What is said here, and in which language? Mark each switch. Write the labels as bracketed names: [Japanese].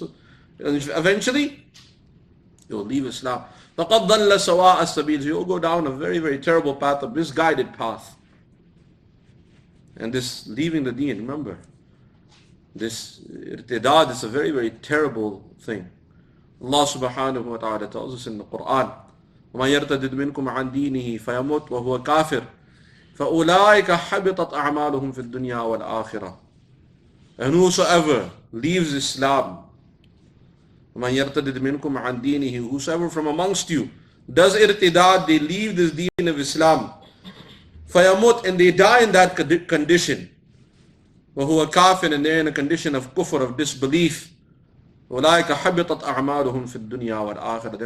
[English] And eventually, you'll leave Islam. [Arabic] فَقَدْ ضَلَّ سَوَاءَ السَّبِيلِ. [English] So you'll go down a very, very terrible path, a misguided path. And this leaving the deen, remember, this irtidad is a very, very terrible thing. Allah subhanahu wa ta'ala tells us in the Quran, [Arabic] وَمَنْ يَرْتَدِدْ مِنْكُمْ عَنْ دِينِهِ فَيَمُتْ وَهُوَ كَافِرٌ فَأُولَٰئِكَ حَبِطَتْ أَعْمَالُهُمْ فِي الدُّنْيَا وَالْآخِرَةِ. [English] And whosoever leaves Islam, [Arabic] وَمَنْ يَرْتَدِدْ مِنْكُمْ عَنْ دِينِهِ, [English] whosoever from amongst you does irtidad, they leave this deen of Islam, [Arabic] فَيَمُتْ, [English] and they die in that condition, [Arabic] وَهُوَ كَافِرٌ, [English] and they're in a condition of kufr, of disbelief, [Arabic] أُولَٰئِكَ حَبِطَتْ أَعْمَالُهُمْ فِي الدُّنْيَا وَالْآخِرَةِ.